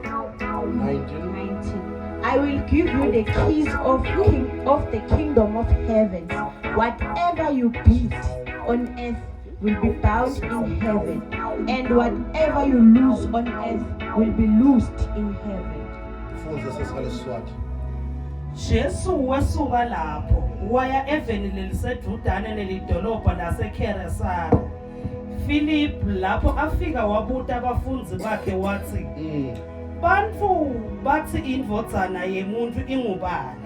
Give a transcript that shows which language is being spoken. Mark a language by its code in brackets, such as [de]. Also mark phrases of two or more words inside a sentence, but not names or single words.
[en] 19. I will give you the keys of the kingdom of heaven. Whatever you build on earth will be bound in heaven, and whatever you loose on earth will be loosed in heaven. [ss] Jesu wasuka lapho waya eveni lelisedudane nelidolobha laseKeresari Philip, lapho afika wabuta abafunzi bakhe wathi, Bantu bathi indvodzana yemuntu ingubani?